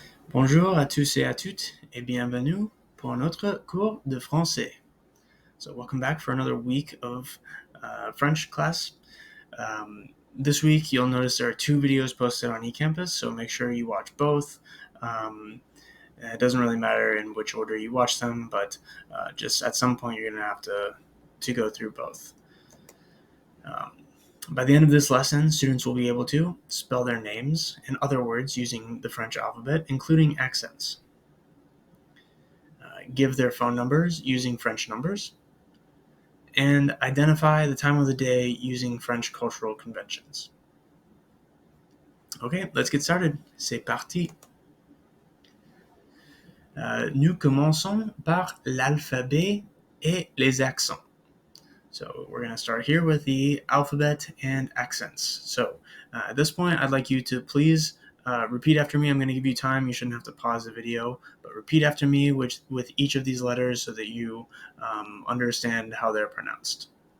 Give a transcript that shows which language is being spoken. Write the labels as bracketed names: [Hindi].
[French] Bonjour à tous et à toutes et bienvenue pour un autre cours de français. [English] So welcome back for another week of French class. This week you'll notice there are two videos posted on eCampus, so make sure you watch both. It doesn't really matter in which order you watch them, but just at some point you're going to have to go through both. By the end of this lesson, students will be able to spell their names and other words using the French alphabet, including accents. Give their phone numbers using French numbers, and identify the time of the day using French cultural conventions. Okay, let's get started. [French] C'est parti. Nous commençons par l'alphabet et les accents. [English] So we're going to start here with the alphabet and accents. So at this point, I'd like you to please repeat after me. I'm going to give you time. You shouldn't have to pause the video, but repeat after me with each of these letters so that you understand how they're pronounced.